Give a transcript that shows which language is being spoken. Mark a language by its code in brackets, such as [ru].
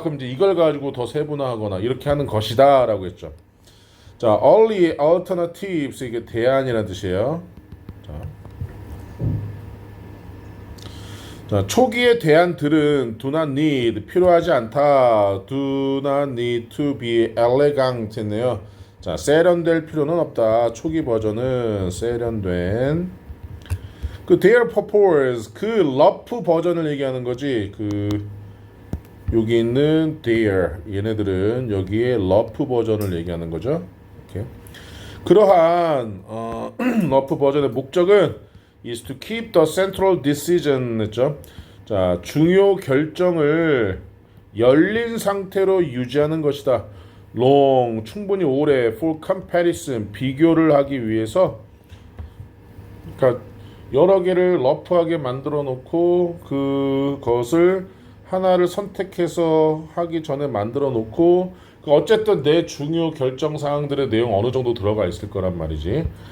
[ko] 그럼 이제 이걸 가지고 더 세분화하거나 이렇게 하는 것이다라고 했죠. 자, [en] early alternatives [ko] 이게 대안이라는 뜻이에요. 자, 초기의 대안들은 [en] do not need [ko] 필요하지 않다. [en] do not need to be elegant [ko] 했네요. 자, 세련될 필요는 없다. 초기 버전은 세련된 [en] their purpose [ko] 그 러프 버전을 얘기하는 거지. 여기 있는 their 얘네들은 여기에 러프 버전을 얘기하는 거죠. 이렇게. 그러한 러프 버전의 목적은 [en] is to keep the central decision [ko] 했죠. 자, 중요 결정을 열린 상태로 유지하는 것이다. long 충분히 오래 [en] for comparison [ko] 비교를 하기 위해서 그러니까 여러 개를 러프하게 만들어 놓고 그것을 하나를 선택해서 하기 전에 만들어 놓고 어쨌든 내 중요 결정 사항들의 내용 어느 정도 들어가 있을 거란 말이지.